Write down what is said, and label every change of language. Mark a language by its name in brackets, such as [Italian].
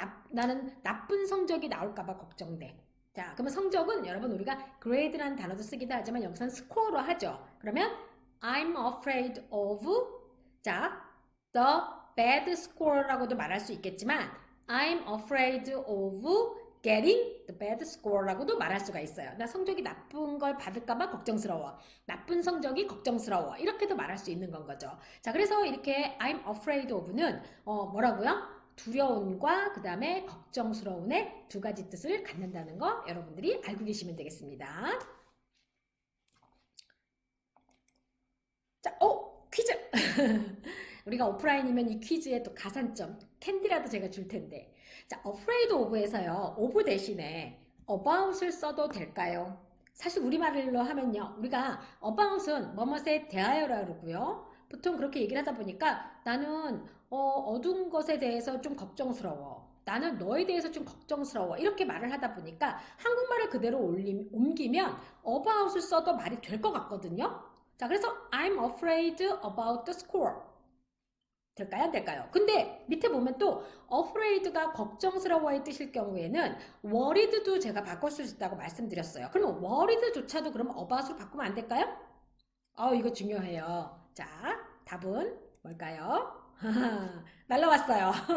[Korean] 나는 나쁜 성적이 나올까 봐 걱정돼. 자, 그러면 성적은 여러분 우리가 grade라는 단어도 쓰기도 하지만 여기서는 스코어로 하죠. [English] 그러면 I'm afraid of 자, the bad score [Korean] 라고도 말할 수 있겠지만 [English] I'm afraid of getting the bad score [Korean] 라고도 말할 수가 있어요. 나 성적이 나쁜 걸 받을까봐 걱정스러워. 나쁜 성적이 걱정스러워. 이렇게도 말할 수 있는 건 거죠. 자, 그래서 이렇게 [English] I'm afraid of [Korean] 는 뭐라고요? 두려움과 그 다음에 걱정스러움의 두 가지 뜻을 갖는다는 거 여러분들이 알고 계시면 되겠습니다. 자, 퀴즈! 우리가 오프라인이면 이 퀴즈에 또 가산점, 캔디라도 제가 줄 텐데. 자, afraid of에서요, of 대신에 about을 써도 될까요? 사실 우리말로 하면요, 우리가 about은 뭐뭇에 대하여라 그러고요. 보통 그렇게 얘기를 하다 보니까 나는 어두운 것에 대해서 좀 걱정스러워. 나는 너에 대해서 좀 걱정스러워. 이렇게 말을 하다 보니까 한국말을 그대로 옮기면 about을 써도 말이 될 것 같거든요. 자, 그래서 [English] I'm afraid about the score. [Korean] 될까요? 안 될까요? 근데 밑에 보면 또 afraid가 걱정스러워의 뜻일 경우에는 worried도 제가 바꿀 수 있다고 말씀드렸어요. 그러면 worried조차도 그러면 about으로 바꾸면 안 될까요? 이거 중요해요. 자, 답은 뭘까요? 날라왔어요.